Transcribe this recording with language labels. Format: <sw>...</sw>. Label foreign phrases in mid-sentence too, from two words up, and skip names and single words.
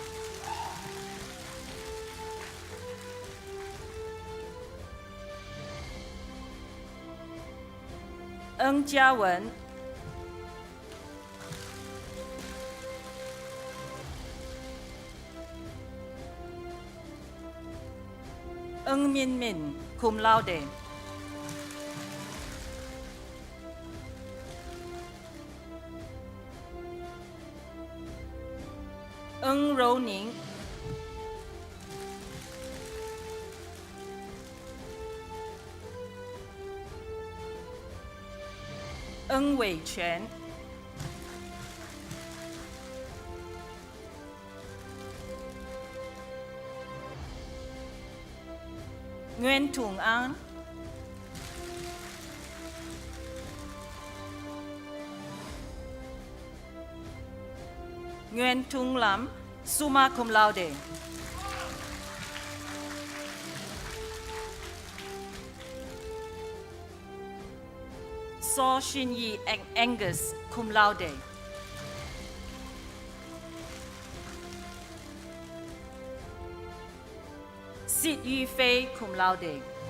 <la>Ng Jia Wen, Ng Min Min, cum laude. Ng Rou Ning, Ng Wei Quan, Nguyen Tung An, Nguyen Tung Lam, summa cum laude. Saw Shin Yi Angus, cum laude. Sid Yu Fei, cum laude.</la>